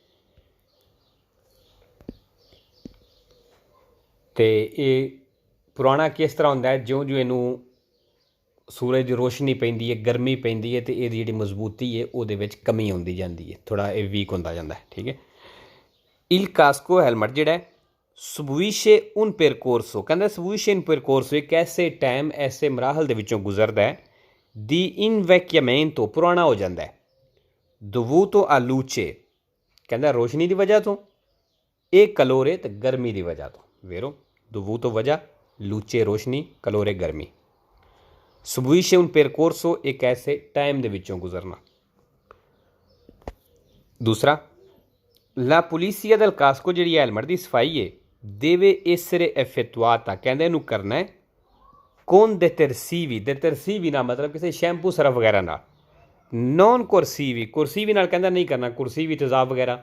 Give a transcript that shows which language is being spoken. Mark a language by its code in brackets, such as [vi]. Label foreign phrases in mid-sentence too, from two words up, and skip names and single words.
[pa] ਤੇ ਇਹ ਪੁਰਾਣਾ ਕਿਸ ਤਰ੍ਹਾਂ ਹੁੰਦਾ ਹੈ, ਜਿਉਂ ਜਿਉਂ ਇਹਨੂੰ ਸੂਰਜ ਦੀ ਰੋਸ਼ਨੀ ਪੈਂਦੀ ਹੈ, ਗਰਮੀ ਪੈਂਦੀ ਹੈ, ਤੇ ਇਹਦੀ ਜਿਹੜੀ ਮਜ਼ਬੂਤੀ ਹੈ ਉਹਦੇ ਵਿੱਚ ਕਮੀ ਆਉਂਦੀ ਜਾਂਦੀ ਹੈ, ਥੋੜਾ ਇਹ ਵੀਕ ਹੁੰਦਾ ਜਾਂਦਾ ਹੈ। ਠੀਕ ਹੈ। [it] il casco [pa] ਹੈਲਮਟ ਜਿਹੜਾ ਹੈ [it] subisce un percorso, [pa] ਕਹਿੰਦਾ [it] subisce un percorso [pa] ਇੱਕ ਐਸੇ ਟਾਈਮ, ਐਸੇ ਮਰਾਹਲ ਦੇ ਵਿੱਚੋਂ ਗੁਜ਼ਰਦਾ ਹੈ [it] di invecchiamento, [pa] ਪੁਰਾਣਾ ਹੋ ਜਾਂਦਾ ਹੈ, [it] dovuto a luce, [pa] ਕਹਿੰਦਾ ਰੋਸ਼ਨੀ ਦੀ ਵਜ੍ਹਾ ਤੋਂ, ਇਹ ਕਲੋਰੇ ਤੇ ਗਰਮੀ ਦੀ ਵਜ੍ਹਾ ਤੋਂ। ਵੇਰੋ dovuto ਵਜ੍ਹਾ, luce ਰੋਸ਼ਨੀ, ਕਲੋਰੇ ਗਰਮੀ। [it] subisce un percorso [pa] ਇੱਕ ਐਸੇ ਟਾਈਮ ਦੇ ਵਿੱਚੋਂ ਗੁਜ਼ਰਨਾ। ਦੂਸਰਾ, [it] la pulizia del casco [pa] ਜਿਹੜੀ ਹੈਲਮਟ ਦੀ ਸਫਾਈ ਹੈ, [it] deve essere effettuata, [pa] ਕਹਿੰਦੇ ਇਹਨੂੰ ਕਰਨਾ ਹੈ [it] con detersivi, [pa] detersivi ਨਾਲ ਮਤਲਬ ਕਿਸੇ ਸ਼ੈਂਪੂ ਸਰਫ ਵਗੈਰਾ ਨਾਲ, [it] non corrosivi, [pa] ਕੁਰਸੀਵੀ ਨਾਲ ਕਹਿੰਦਾ ਨਹੀਂ ਕਰਨਾ, ਕੁਰਸੀਵੀ ਤੇਜ਼ਾਬ ਵਗੈਰਾ।